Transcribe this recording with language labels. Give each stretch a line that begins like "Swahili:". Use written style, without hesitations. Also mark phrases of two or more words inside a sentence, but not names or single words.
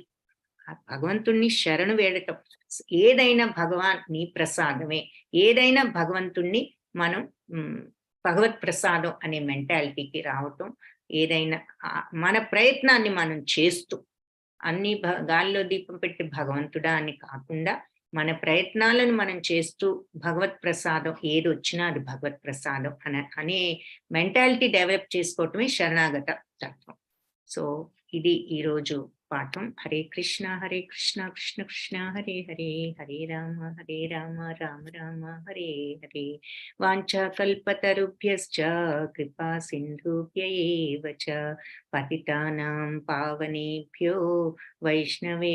Telugu: భగవంతుణ్ణి శరణు వేడటం, ఏదైనా భగవాన్ నీ ప్రసాదమే, ఏదైనా భగవంతుణ్ణి మనం భగవత్ ప్రసాదం అనే మెంటాలిటీకి రావటం, ఏదైనా మన ప్రయత్నాన్ని మనం చేస్తూ అన్ని గాల్లో దీపం పెట్టి భగవంతుడా అని కాకుండా మన ప్రయత్నాలను మనం చేస్తూ భగవత్ ప్రసాదం ఏది వచ్చినా అది భగవత్ ప్రసాదం అనే
English: mentality develop
Telugu: చేసుకోవటమే శరణాగత తత్వం. సో ఇది ఈరోజు పాఠం. హరే కృష్ణ కృష్ణ కృష్ణ హరే హరే, హరే రామ రామ రామ హరే హరే.
Sanskrit: వాంఛా కల్పతరుభ్యశ్చ కృపా సింధుభ్య ఏవ చ పతితానాం పావనేభ్యో వైష్ణవే